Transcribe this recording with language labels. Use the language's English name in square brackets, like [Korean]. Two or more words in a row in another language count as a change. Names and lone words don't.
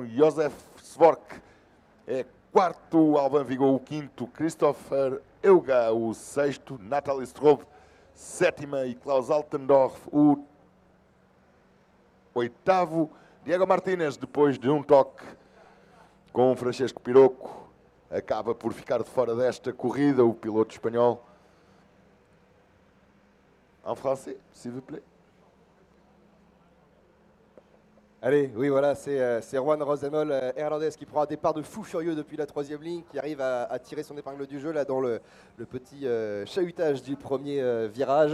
[Portuguese] Josef Svork é quarto, Alban Vigou o quinto, Christopher Euga o sexto, Natalie Strobe sétima e Klaus Altendorf o oitavo. Diego Martínez, depois de um toque com Francesco Pirocco, acaba por ficar de fora desta corrida, o piloto espanhol. [French] En français, s'il vous plaît. Allez, oui, voilà, c'est Juan Rosemol, néerlandais, qui prend un départ de fou furieux depuis la troisième ligne, qui arrive à tirer son épingle du jeu là dans le petit chahutage du premier virage.